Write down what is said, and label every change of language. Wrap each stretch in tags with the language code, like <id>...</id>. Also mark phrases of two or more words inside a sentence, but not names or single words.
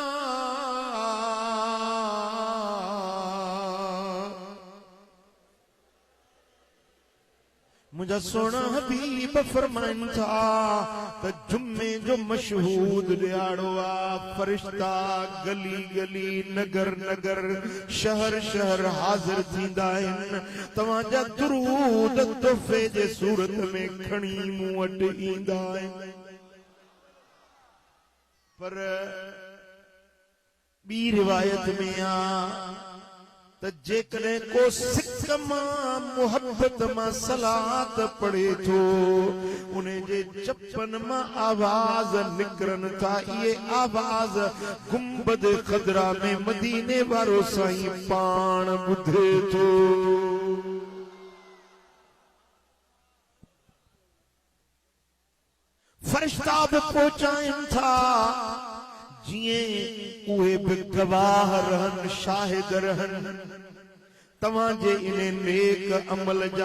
<sd>मुझा सोना हबीब फरमाइन था त जुम्मे जो मशहूद दिहाड़ो आ, फरिश्ता गली गली नगर नगर शहर शहर हाजिर थींदा आहिनि, तव्हांजा दुरूद तोहफ़े जे सूरत में खणी मूं वटि ईंदा आहिनि। पर ॿी रिवायत में आ त जेकॾहिं को सिक मां मुहब्बत मां सलात पढ़े थो, उन जे चपन मां आवाज निकरन था। ये आवाज गुंबद खदरा में मदीने वारो साईं पाण ॿुधे थो। फरिश्ता बि पहुचाइनि था, जीअं उहे बि गवाह रहनि, शाहिद रहनि तव्हांजे इन नेक अमल जा।</sd>